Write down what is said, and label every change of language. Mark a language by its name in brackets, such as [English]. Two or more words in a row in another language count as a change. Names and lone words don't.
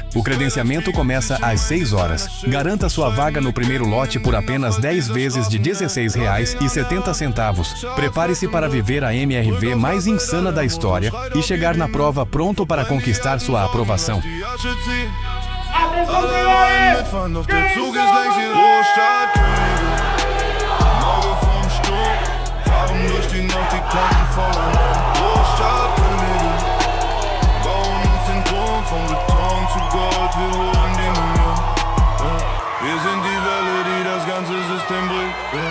[Portuguese] O credenciamento começa às 6 horas. Garanta sua vaga no primeiro lote por apenas 10 vezes de R$ 16,70. Prepare-se para viver a MRV mais insana da história e chegar na prova pronto para conquistar sua aprovação. Atenção, senhores! [German] Doch der Zug ist längst hier Großstadt. Auge vom Sturm, fahren durch die Nacht, die Kanten voller Großstadtkönige. Bauen uns den Thron von Beton zu Gold, wir holen die Million. Wir sind die Welle, die das ganze System bricht.